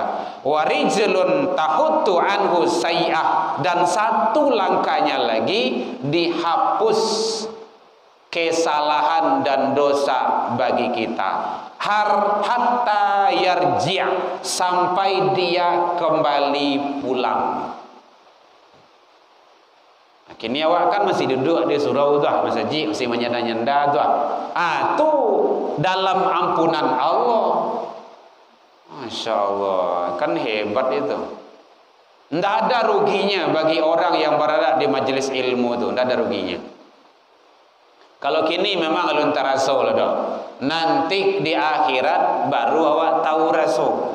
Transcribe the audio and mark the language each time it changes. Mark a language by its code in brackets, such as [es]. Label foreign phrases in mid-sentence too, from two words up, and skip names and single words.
[ar] ورجله تحط عنه سيئة, [id] dan satu langkahnya lagi dihapus kesalahan dan dosa bagi kita. [ar] حتى يرجع', [id] sampai dia kembali pulang. [min] Kini awak kan masih duduk di surau tu, masjid masih menyenda-nyenda tu. Tu dalam ampunan Allah. [ar] ما شاء الله, [id] kan hebat itu. Tidak ada ruginya bagi orang yang berada di majelis ilmu tu, tidak ada ruginya. [min] Kalau kini memang alun tarasul dah. Nanti di akhirat baru awak tahu rasul.